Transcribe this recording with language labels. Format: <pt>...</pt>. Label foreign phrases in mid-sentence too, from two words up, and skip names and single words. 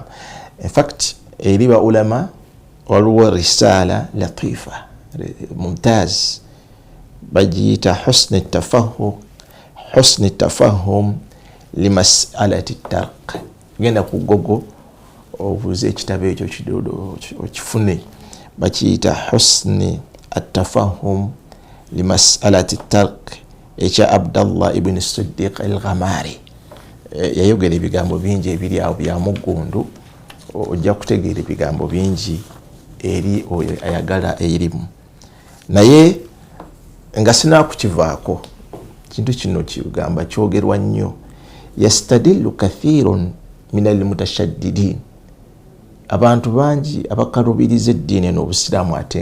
<en>In fact,</en> <lg>eri ba ulama waliwo</lg> <ar>رسالة لطيفة ممتازة</ar> <lg>bagiyita</lg> <ar>حسن التفاهم لمسألة الترك.</ar> <lg>Genda ku Google obuuze ekitabo ekyo kidodo okifune, bakiyita</lg> <ar>حسن التفاهم لمسألة الترك</ar> <lg>ekya Abdallah ibn Siddiq al-Ghamari. Yayogera ebigambo bingi ebiri awo bya muggundu, ojja kutegeera ebigambo bingi eri oyo ayagala erimu. Naye nga sinakukivaako, kintu kino kigamba kyogerwa nnyo,</lg> <ar>يستدل كثير من المتشددين,</ar> <lg>abantu bangi abakalubiriza eddiini n'obusiraamu ate</lg>